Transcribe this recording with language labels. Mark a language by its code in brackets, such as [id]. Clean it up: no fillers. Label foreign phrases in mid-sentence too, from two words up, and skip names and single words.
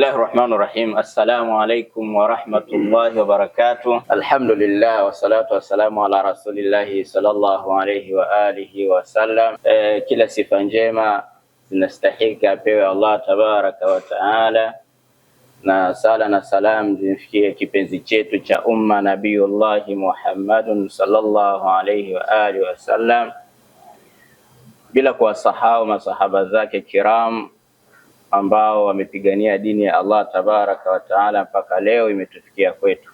[ar] بسم الله الرحمن الرحيم. السلام عليكم ورحمة الله وبركاته. الحمد لله والصلاة والسلام على رسول الله صلى الله عليه وعلى آله وسلم. [sw] Kila sifa njema zinastahiki apewe Allah [ar] تبارك وتعالى, [sw] na sala na salam zimfikie kipenzi chetu cha umma [ar] نبي الله محمد صلى الله عليه وعلى آله وسلم, [sw] bila kuwasahau masahaba zake kiram ambao wamepigania dini ya Allah [ar] تبارك وتعالى [sw] mpaka leo imetufikia kwetu.